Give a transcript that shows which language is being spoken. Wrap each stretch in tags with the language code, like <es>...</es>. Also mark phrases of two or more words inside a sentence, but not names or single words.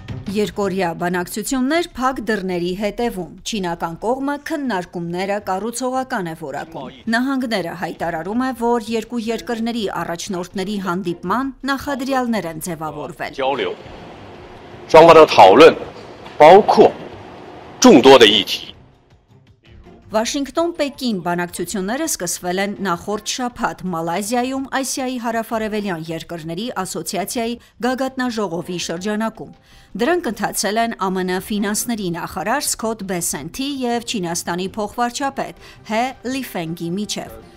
<hy>Երկորյա բանակցություններ փակ դռների հետևում, չինական կողմը քննարկումները կառուցողական է որակում։ Նահանգները հայտարարում է, որ երկու երկրների առաջնորդների հանդիպման նախադրյալներ են ձևավորվել։</hy> <zh>双方的讨论包括众多的议题。</zh> <hy>Վաշինգտոն-Պեկին բանակցությունները սկսվել են նախորդ շաբաթ Մալայզիայում Ասիայի հարավարևելյան երկրների ասոցիացիայի գագաթնաժողովի շրջանակում։ Դրանք ընթացել են ԱՄՆ ֆինանսների նախարար Սքոթ Բեսենթի և Չինաստանի փոխվարչապետ Հե Լիֆենգի միջև։</hy>